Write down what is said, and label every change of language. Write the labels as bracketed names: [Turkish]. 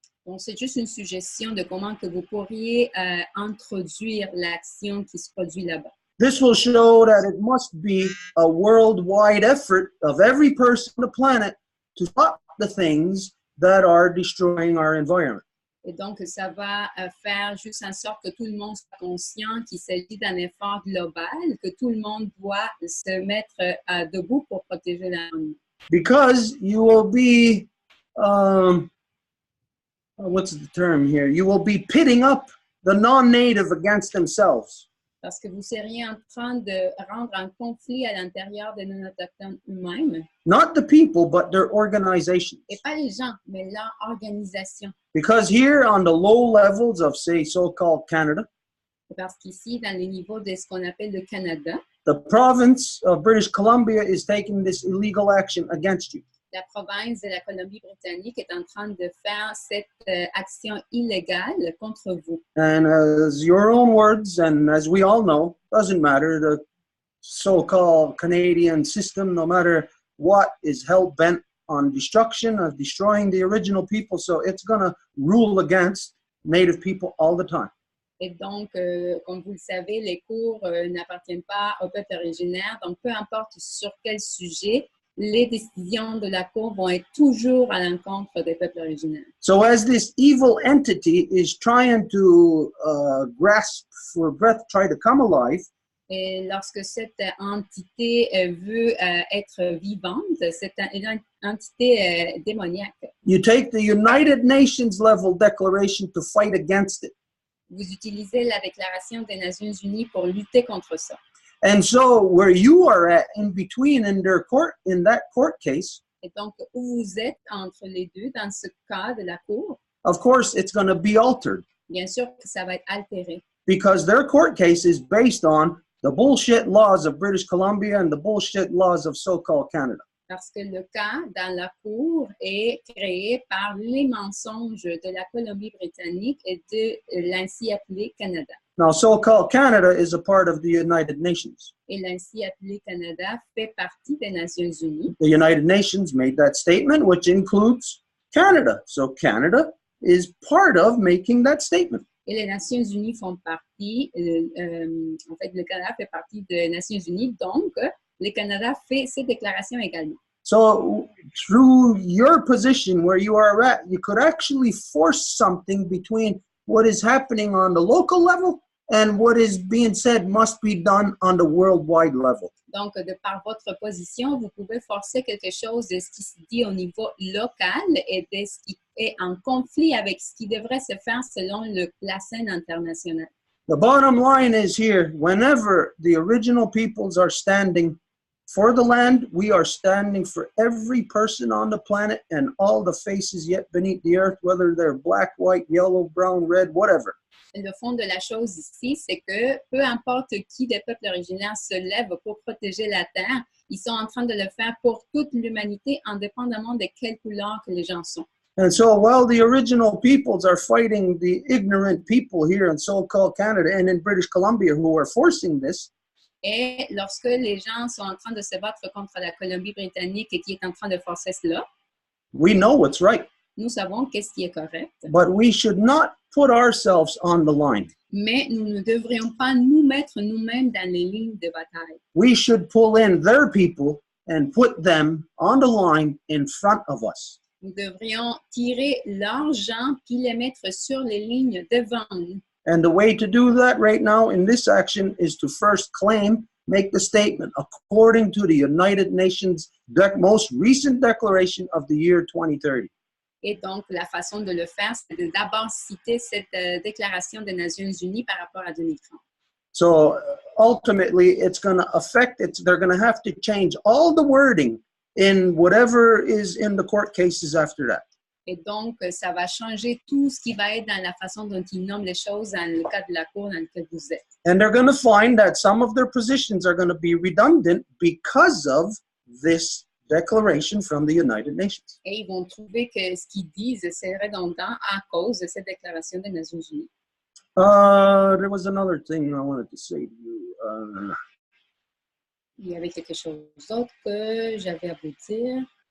[French] Donc, c'est juste une suggestion de comment que vous pourriez introduire l'action qui se produit là-bas. [English] This will show that it must be a worldwide effort of every person on the planet to stop the things that are destroying our environment. [French] Et donc, ça va faire juste en sorte que tout le monde soit conscient qu'il s'agit d'un effort global, que tout le monde doit se mettre debout pour protéger l'environnement. [English] Because you will be, what's the term here? You will be pitting up the non-native against themselves. [French] Parce que vous seriez en train de rendre un conflit à l'intérieur de non-autochtones eux-mêmes. [English] Not the people, but their organizations. [French] Et pas les gens, mais leur organisation. [English] Because here on the low levels of, say, so-called Canada, [French] Parce qu'ici, dans les niveaux de ce qu'on appelle le Canada, [English] the province of British Columbia is taking this illegal action against you. [French] la province de la Colombie-Britannique est en train de faire cette action illégale contre vous. [English] And as your own words, and as we all know, doesn't matter, the so-called Canadian system, no matter what, is hell-bent on destruction, of destroying the original people, so it's going to rule against Native people all the time. [French] Et donc, comme vous le savez, les cours n'appartiennent pas au peuple originaire, donc peu importe sur quel sujet, les décisions de la Cour vont être toujours à l'encontre des peuples originaires. [English] So as this evil entity is trying to grasp for breath, try to come alive, [French] Et lorsque cette entité veut être vivante, c'est une entité démoniaque. [English] you take the United Nations level declaration to fight against it. [French] Vous utilisez la Déclaration des Nations Unies pour lutter contre ça. [English] And so where you are at in between in their court, in that court case, [French] Et donc, où vous êtes entre les deux, dans ce cas de la Cour, [English] of course, it's going to be altered [French] bien sûr que ça va être altéré. [English] because their court case is based on the bullshit laws of British Columbia and the bullshit laws of so-called Canada. [French] Parce que le cas dans la Cour est créé par les mensonges de la Colombie-Britannique et de l'ainsi appelé Canada. [English] Now, so-called Canada is a part of the United Nations. [French] Et l'ainsi appelé Canada fait partie des Nations Unies. [English] The United Nations made that statement, which includes Canada. So Canada is part of making that statement. [French] Et les Nations Unies font partie, en fait, le Canada fait partie des Nations Unies, donc le Canada fait ces déclarations également. [English] So through your position where you are at, you could actually force something between what is happening on the local level and what is being said must be done on the worldwide level. [French] Donc, de par votre position, vous pouvez forcer quelque chose de ce qui se dit au niveau local et de ce qui est en conflit avec ce qui devrait se faire selon la scène internationale. [English] The bottom line is here, whenever the original peoples are standing for the land, we are standing for every person on the planet and all the faces yet beneath the earth, whether they're black, white, yellow, brown, red, whatever. [French] Le fond de la chose ici, c'est que peu importe qui des peuples originaires se lève pour protéger la Terre, ils sont en train de le faire pour toute l'humanité, indépendamment de quelle couleur que les gens sont. [English] And so while the original peoples are fighting the ignorant people here in so-called Canada and in British Columbia who are forcing this, [French] Et lorsque les gens sont en train de se battre contre la Colombie-Britannique et qui est en train de forcer cela, [English] we know what's right, [French] nous savons qu'est-ce qui est correct, [English] but we should not put ourselves on the line. [French] mais nous ne devrions pas nous mettre nous-mêmes dans les lignes de bataille. [English] We should pull in their people and put them on the line in front of us. [French] Nous devrions tirer leurs gens puis les mettre sur les lignes devant nous. [English] And the way to do that right now in this action is to first claim, make the statement according to the United Nations most recent declaration of the year 2030. [French] Et donc, la façon de le faire, c'est de d'abord citer cette déclaration des Nations Unies par rapport à 2030. [English] So ultimately, it's going to affect it. They're going to have to change all the wording in whatever is in the court cases after that. [French] Et donc, ça va changer tout ce qui va être dans la façon dont ils nomment les choses dans le cas de la Cour dans lequel vous êtes. [English] And they're going to find that some of their positions are going to be redundant because of this declaration from the United Nations. [French] Et ils vont trouver que ce qu'ils disent, c'est redondant à cause de cette déclaration des Nations Unies. [English] There was another thing I wanted to say to you. [French] Il y avait quelque chose d'autre que j'avais à vous dire.